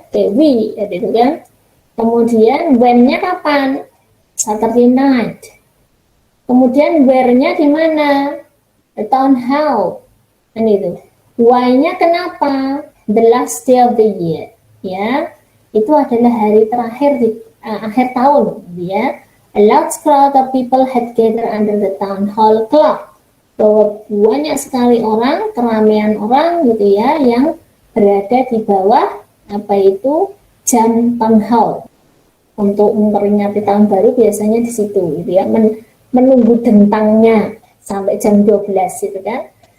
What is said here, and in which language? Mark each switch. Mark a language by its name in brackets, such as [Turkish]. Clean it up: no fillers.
[Indonesian] Kayak we, gitu kan? Kemudian when-nya kapan? [English] Saturday night. [Indonesian] Kemudian where-nya di mana? [English] The town hall. [Indonesian] Kan itu. Why-nya kenapa? [English] The last day of the year. [Indonesian] Ya, itu adalah hari terakhir di akhir tahun. Ya, [English] a large crowd of people had gathered under the town hall clock. [Indonesian] Bahwa banyak sekali orang, keramaian orang gitu ya, yang berada di bawah apa itu jam town hall. Untuk memperingati tahun baru biasanya di situ gitu ya, menunggu dentangnya sampai jam 12 gitu kan.